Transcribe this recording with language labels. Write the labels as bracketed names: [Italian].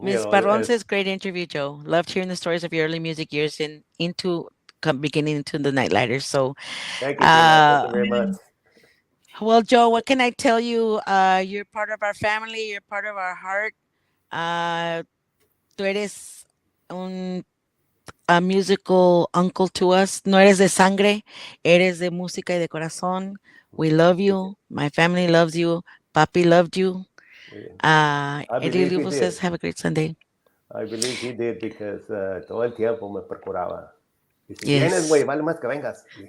[English] Miss Barron says, great interview, Joe. Loved hearing the stories of your early music years beginning into the Nightlighters. So thank you very much. Well, Joe, what can I tell you? You're part of our family. You're part of our heart. [Spanish] Tú eres [English] a musical uncle to us. [Spanish] No eres de sangre. Eres de música y de corazón. [English] We love you. My family loves you. Papi loved you. Elio says, have a great Sunday. I believe he did because [Spanish] todo el tiempo me procuraba. Si vienes, güey, vale más que vengas.